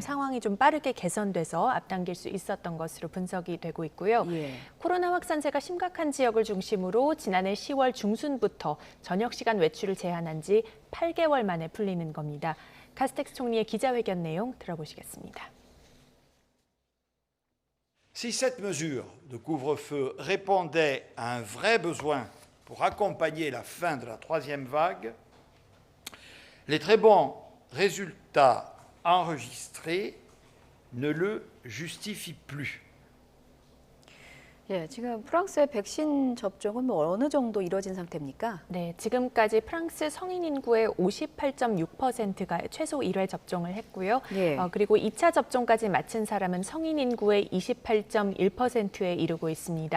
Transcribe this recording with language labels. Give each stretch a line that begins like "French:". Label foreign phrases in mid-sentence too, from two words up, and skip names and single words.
Korean: 상황이 좀 빠르게 개선돼서 앞당길 수 있었던 것으로 분석이 되고 있고요. 예. 코로나 확산세가 심각한 지역을 중심으로 지난해 10월 중순부터 저녁 시간 외출을 제한한 지 8개월 만에 풀리는 겁니다. 카스텍스 총리의 기자회견 내용 들어보시겠습니다.
French: Si cette mesure de couvre-feu répondait à un vrai besoin pour accompagner la fin de la troisième vague, les très bons résultats enregistrés ne le justifient plus.
Korean: 예, 지금 프랑스의 백신 접종은 어느 정도 이루어진 상태입니까? 네, 지금까지 프랑스 성인 인구의 58.6%가 최소 1회 접종을 했고요. 예. 그리고 2차 접종까지 마친 사람은 성인 인구의 28.1%에 이르고 있습니다.